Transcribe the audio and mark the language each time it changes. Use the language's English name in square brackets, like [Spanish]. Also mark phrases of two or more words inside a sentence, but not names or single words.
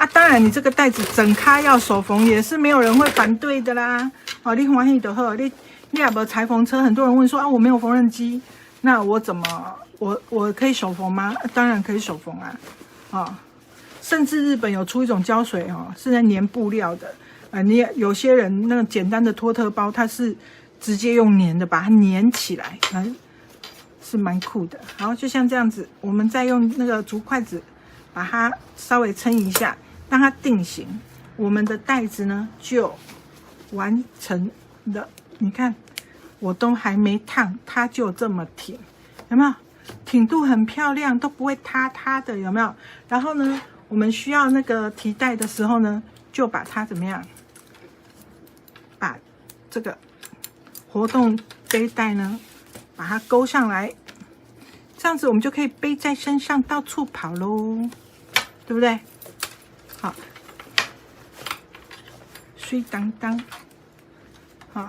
[Chinese] 當然，你這個袋子整咖要手縫也是沒有人會反對的啦。你歡喜就好，你也沒有裁縫車，很多人問說我沒有縫紉機，那我怎麼我可以手縫嗎？當然可以手縫啊，甚至日本有出一種膠水是在粘布料的，你有些人那個簡單的托特包，它是直接用粘的把它粘起來，是蠻酷的。然後就像這樣子，我們再用那個竹筷子把它稍微撐一下，讓它定型，我們的袋子呢就完成了。你看，我都還沒燙，它就這麼挺，有沒有？挺度很漂亮，都不會塌塌的，有沒有？然後呢，我們需要那個提袋的時候呢，就把它怎麼樣？把這個活動背帶呢，把它勾上來，這樣子我們就可以背在身上到處跑嘍，對不對？好，水當當，好。